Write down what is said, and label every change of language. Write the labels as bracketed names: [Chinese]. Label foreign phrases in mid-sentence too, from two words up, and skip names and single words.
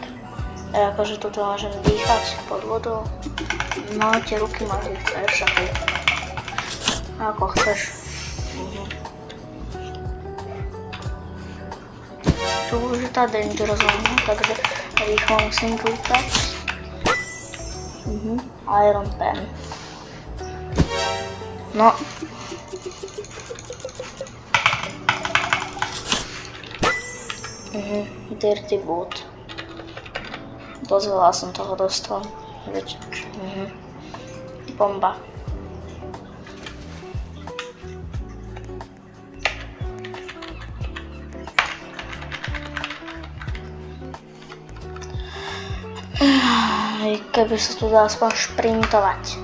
[Slovak] Akože tuto môžem dýchať pod vodou. No, tie ruky máš všaký. Ako chceš. Tu už je tá danger zóna, takže rýchlo musím kúkať. Iron Pen. No. Dirty Boot. Dosť veľa som toho dostal. Bomba. Keby sa tu dá aspoň šprintovať.